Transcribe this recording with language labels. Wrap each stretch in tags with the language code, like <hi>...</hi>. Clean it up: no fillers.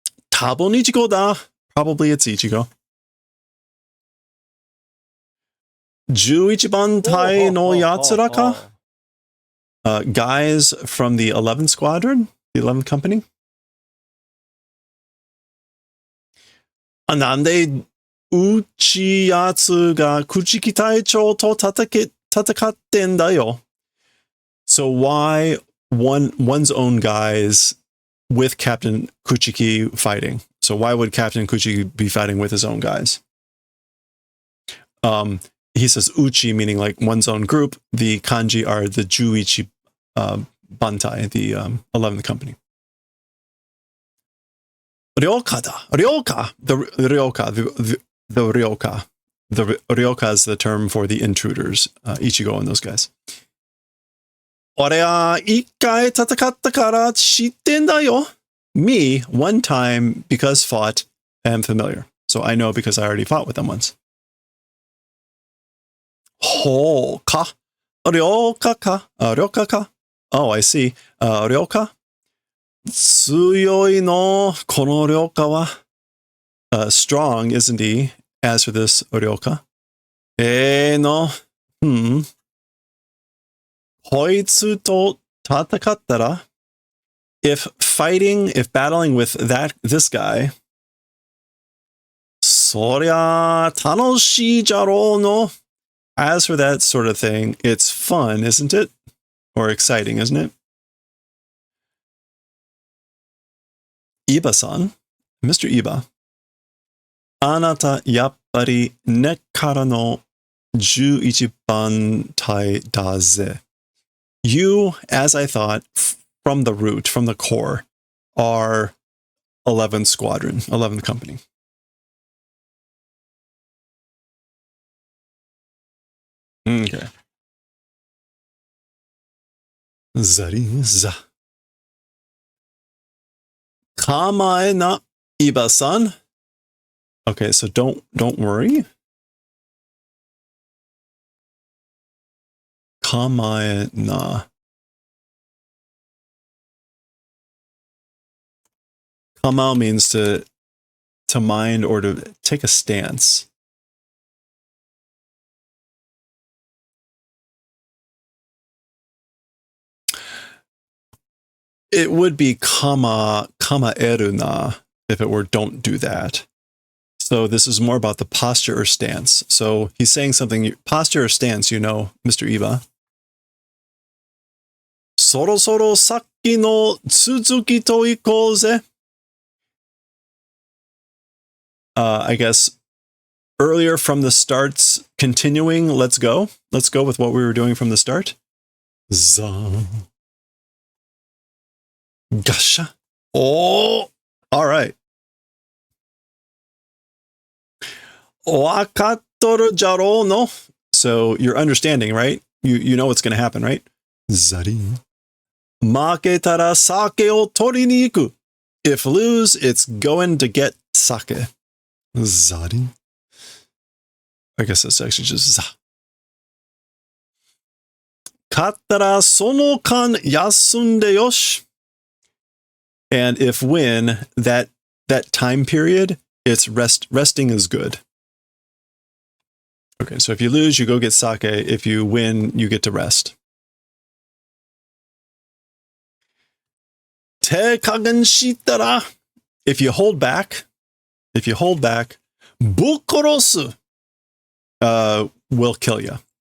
<ja>Tabon Ichigo da.</ja> <en>Probably it's Ichigo.</en> <ja>11番隊の奴らか?</ja> <en>Guys from the 11th Squadron? The 11th Company?</en> <ja>なんでうちやつが朽木隊長と戦ってんだよ?</ja> <en>So why one's own guys with Captain Kuchiki fighting? So why would Captain Kuchiki be fighting with his own guys? He says uchi, meaning like one's own group. The kanji are the Juichi Bantai, the 11th Company. Ryoka da. Ryoka. The Ryoka. The Ryoka. The Ryoka is the term for the intruders. Ichigo and those guys.</en> <ja>俺は一回戦ったから知ってんだよ.</ja> <en>Me, one time, because fought, am familiar. So I know because I already fought with them once.</en> <ja>ほうか。Ryokaか。Ryokaか。Oh, I see. Ryoka? 強いの。このRyokaは。</ja> <en>Strong, isn't he? As for this Ryoka. の。</en> <ja>こいつと戦ったら</ja> <en>if battling with this guy,</en> <ja>そりゃ楽しいじゃろうの.</ja> <en>As for that sort of thing, it's fun, isn't it? Or exciting, isn't it? Iba-san, Mr. Iba.</en> <ja>あなたやっぱり根っからの11番隊だぜ.</ja> <en>You, as I thought, from the root, from the core, are 11th Squadron, 11th Company. Okay. Zariza.</en> <ja>Kamae na,</ja> <en>Iba-san. Okay, so don't worry.</en> <ja>Kamae na.</ja> <en>Kamao means to mind or to take a stance. It would be kamaeru na if it were don't do that. So this is more about the posture or stance. So he's saying something, posture or stance, you know, Mr. Iba.</en> <ja>そろそろさっきの続きといこうぜ.</ja> <en>I guess earlier from the starts, continuing, let's go. Let's go with what we were doing from the start. Za. Gasha. Oh, all right.</en> <ja>わかっとるじゃろうの.</ja> <en>So you're understanding, right? You know what's going to happen, right? Zarin.</en> <ja>負けたら酒を取りに行く.</ja> <en>If lose, it's going to get sake. Zarin. I guess that's actually just za.</en> <ja>勝ったらその間休んでよし.</ja> <en>And if win, that time period, it's resting is good. Okay, so if you lose, you go get sake. If you win, you get to rest.</en> <ja>手加減したら</ja> <en>if you hold back,</en> <ja>ぶっ殺す</ja> <en>will kill you.</en>